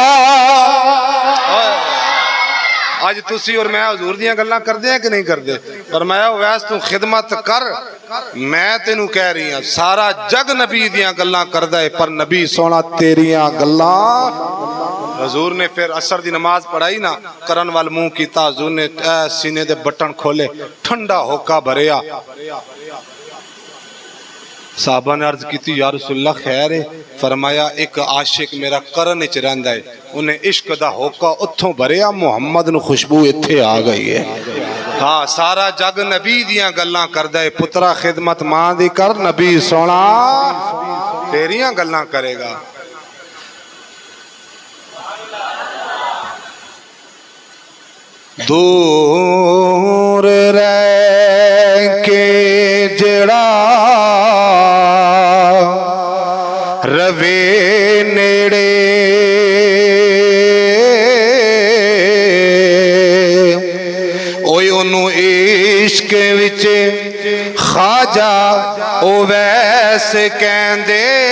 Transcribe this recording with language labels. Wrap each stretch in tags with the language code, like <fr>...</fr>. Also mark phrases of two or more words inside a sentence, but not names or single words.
<pa>آج تسی اور میں حضور دیاں گلاں کردے ہیں کہ نہیں کردے فرمایا ویس تو خدمت کر میں تینوں کہہ رہی ہوں سارا جگ نبی دیاں گلاں کردا ہے پر نبی سونا تیریاں گلاں حضور نے پھر عصر دی نماز پڑھائی نا، کرن وال منہ کیتا، حضور نے سینے دے بٹن کھولے، ٹھنڈا ہوکا بھریا۔ صحابہ نے عرض کیتی</pa> <ar>یا رسول اللہ</ar> <pa>خیر ہے؟ فرمایا ایک عاشق میرا کرن وچ رہندا ہے، انہیں عشق دا ہوکا اتھوں بھریا، محمد نو خوشبو ایتھے آ گئی ہے۔ ہاں سارا جگ نبی دیاں گلاں کردا ہے، پترا خدمت ماں دی کر، نبی سونا تیریاں گلاں کرے گا۔ دور رہ کے جڑا روے نیڑے، اوئے انہوں عشق وچ خواجہ اویس کہندے،</pa>